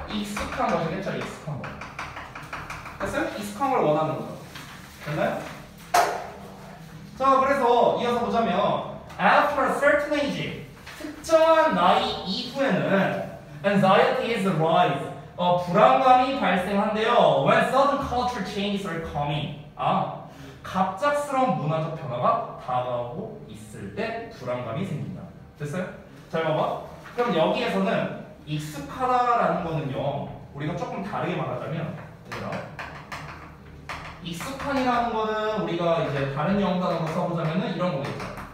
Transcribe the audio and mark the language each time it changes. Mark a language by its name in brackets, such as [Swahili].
[Korean] 익숙한 것이겠죠. 익숙한 거. 됐어요? 익숙한 걸 원하는 거죠. 됐나요? 자 그래서 이어서 보자면 [English] After a certain age, [Korean] 특정한 나이 이후에는 [English] anxiety is rise. [Korean] 불안감이 발생한대요. [English] When sudden culture changes are coming. [Korean] 갑작스러운 문화적 변화가 다가오고 있을 때 불안감이 생긴다. 됐어요? 잘 봐봐. 그럼 여기에서는 익숙하다라는 거는요. 우리가 조금 다르게 말하자면 얘들아. 익숙한이라는 거는 우리가 이제 다른 영어 단어로 써보자면은 이런 거겠죠.